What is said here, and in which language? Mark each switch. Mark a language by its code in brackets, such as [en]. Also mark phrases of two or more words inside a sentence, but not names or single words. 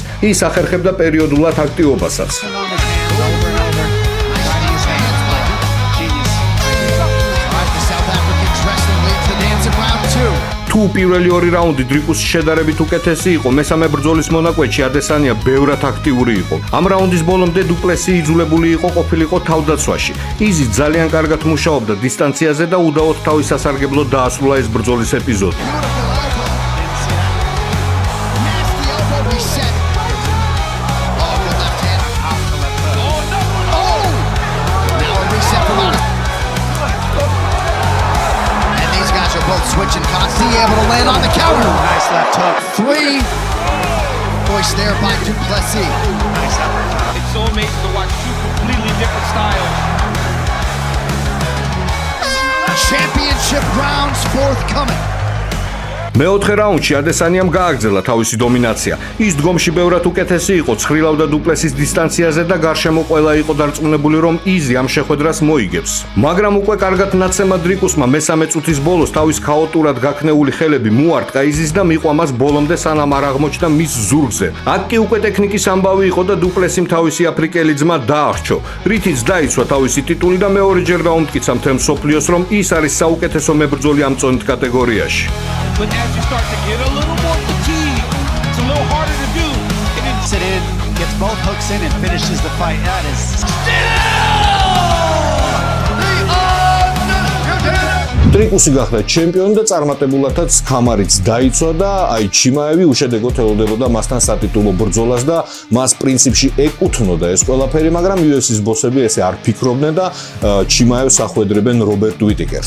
[ka] ის ახერხებდა პერიოდულად აქტივობასაც. თუ პირველი ორი რაუნდი დრიკუსის შედარებით უკეთესი იყო, მესამე ბრძოლის მონაკვეთში ადესანია ბევრად აქტიური იყო. ამ რაუნდის ბოლომდე დუპლესი იძულებული იყო ყოფილიყო თავდაცვაში. იზი ძალიან კარგად მუშაობდა დისტანციაზე და უდაოდ თავის სასარგებლოდ დაასრულა ეს ბრძოლის ეპიზოდი. [en] Switching constantly able to land on the counter. Nice left hook. 3. Voice there by Duplessis. Nice effort. It's so amazing to watch two completely different styles. Championship rounds forthcoming. [ka] მეოთხე რაუნდში ადესანიამ გააგრძელა თავისი დომინაცია. ის დგომში ბევრად უკეთესი იყო, ცხრილავდა დუპლესის დისტანციაზე და გარშემო ყველა იყო დარწმუნებული, რომ იზი ამ შეხვედრას მოიგებს. მაგრამ უკვე კარგად ნაცემა დრიკუსმა მესამე წუთის ბოლოს თავის ქაოტურად გაქნეული ხელები მოარტყა იზის და მიყვა მას ბოლომდე, სანამ არ აღმოჩნდა მის ზურგზე. აქ კი უკვე ტექნიკის ამბავი იყო და დუპლესიმ თავისი აფრიკელი ძმა დაახრჩო, რითიც დაიცვა თავისი ტიტული და მეორეჯერ დაუმტკიცა მთელ მსოფლიოს, რომ ის არის საუკეთესო მებრძოლი ამ წონით კატეგორიაში. [en] But as you start to get a little more fatigue, it's a little harder to do. Sit in, gets both hooks in and finishes the fight. That is [ka] დრიკუსი გახდა ჩემპიონი და წარმატებულადაც ქამარიც დაიცვა და აი ჩიმაევი უშედეგოდ ელოდებოდა მასთან სატიტულო ბრძოლას და მას პრინციპში ეკუთვნოდა ეს ყველაფერი, მაგრამ UFC-ის ბოსები ესე არ ფიქრობდნენ და ჩიმაევს ახვედრებენ რობერტ ვიტიკერს.